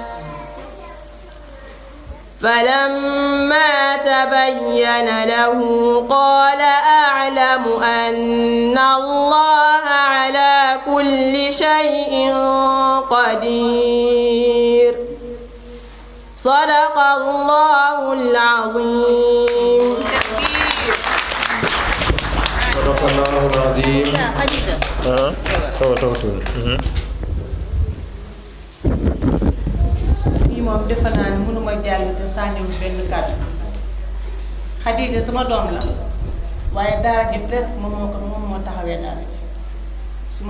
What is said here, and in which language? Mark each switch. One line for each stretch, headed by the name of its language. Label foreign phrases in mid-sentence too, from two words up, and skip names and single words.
Arabic: فلما تبين له قال أعلم أن الله على كل شيء قدير صدق الله العظيم صدق الله العظيم.
Wolof: moom defe naa ne mënuma jàll te sànniwul benn kàddu Xadija sama doom la waaye daara ji presque moom moo taxawee daara ji su ma